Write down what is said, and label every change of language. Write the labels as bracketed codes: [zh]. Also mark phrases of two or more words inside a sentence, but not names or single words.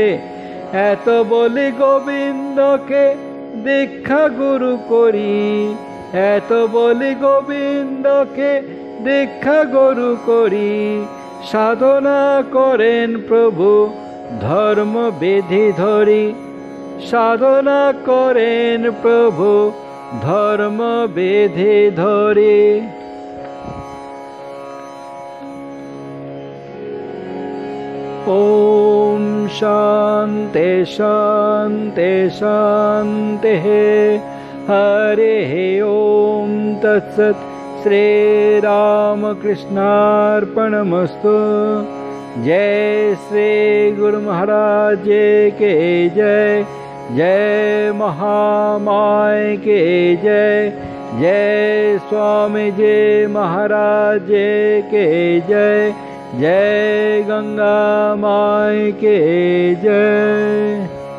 [bn] এত বলি গোবিন্দকে দীক্ষা গুরু করি, এত বলি গোবিন্দকে দীক্ষা গুরু করি। সাধনা করেন প্রভু ধর্ম বেধি ধরি, সাধনা করেন প্রভু ধর্ম বেধি ধরি। [sa] ओम शांति शांति शांति। हरे ओम तत्सत्। श्री रामकृष्णार्पणमस्तु। [hi] जय श्री गुरु महाराज के जय, जय महामाय के जय, जय स्वामी जी महाराज के जय, जय गंगा माई के जय।